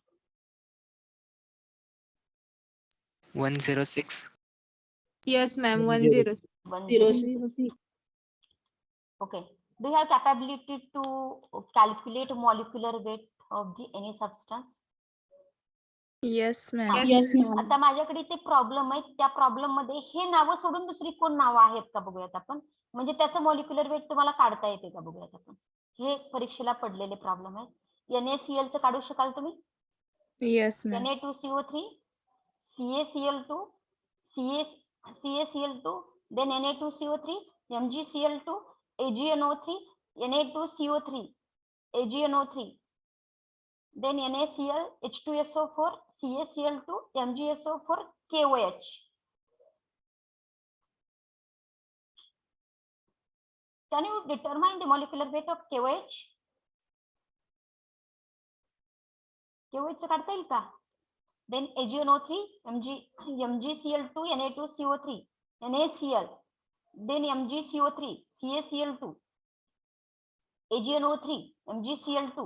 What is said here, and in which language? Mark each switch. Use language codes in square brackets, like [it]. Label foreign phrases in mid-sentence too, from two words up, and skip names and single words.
[en] 106. Yes, ma'am. 10. 106. Okay. Do you have capability to calculate molecular weight of the any substance? Yes, ma'am. [mr] आता माझ्याकडे ते प्रॉब्लेम आहे. त्या प्रॉब्लेम मध्ये हे नावं सोडून दुसरी कोण नावं आहेत का बघूयात आपण. म्हणजे त्याचं [en] molecular weight [mr] तुम्हाला काढता येते का बघूयात आपण. हे परीक्षेला पडलेले प्रॉब्लेम आहेत. NaCl चं काढू शकाल तुम्ही? [en] Yes, ma'am. Na2CO3 CaCl2 CaCl2 then Na2CO3 MgCl2 AgNO3 Na2CO3 AgNO3 then NaCl H2SO4 CaCl2 MgSO4 KOH. Can you determine the molecular weight of KOH? [mr] KOH चं काढता येईल का? [en] Then AgNO3 MgCl2 Na2CO3 NaCl then MgCO3 CaCl2 AgNO3 MgCl2.